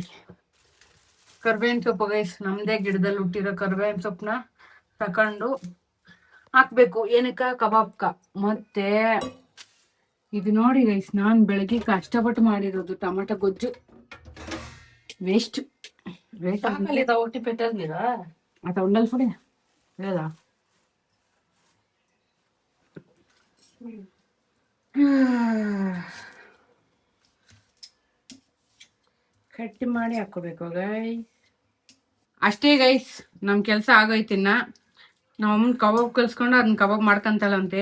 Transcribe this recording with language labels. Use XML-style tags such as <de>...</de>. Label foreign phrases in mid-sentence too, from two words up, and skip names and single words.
<kn>ಕರ್ಬೇವಿನ ಸೊಪ್ಪು ಗೈಸ್, ನಮ್ದೇ ಗಿಡದಲ್ಲಿ ಹುಟ್ಟಿರೋ ಕರ್ಬೇವಿನ ಸೊಪ್ಪನ್ನ ತಕೊಂಡು ಹಾಕ್ಬೇಕು. ಏನಕ್ಕ ಕಬಾಬ್ಕ. ಮತ್ತೆ ಇದು ನೋಡಿ ಗೈಸ್, ನಾನು ಬೆಳಗ್ಗೆ ಕಷ್ಟಪಟ್ಟು ಮಾಡಿರೋದು ಟೊಮೆಟೊ ಗೊಜ್ಜು. ವೇಸ್ಟ್</kn> <te>ಒಟ್ಟಿ పెట్టేదిరా అత ఉండాలి పొడి లేదా</te> <kn>ಕಟ್ಟಿ ಮಾಡಿ ಹಾಕೋಬೇಕು ಗೈಸ್. ಅಷ್ಟೇ ಗೈಸ್, ನಮ್ ಕೆಲ್ಸ ಆಗೈತಿನ್ನ. ನಮ್ಮ ಅಮ್ಮನ ಕಬಾಬ್ ಕಲ್ಸ್ಕೊಂಡು ಅದನ್ನ ಕಬಾಬ್ ಮಾಡ್ಕೊಂತಾಳಂತೆ.</kn>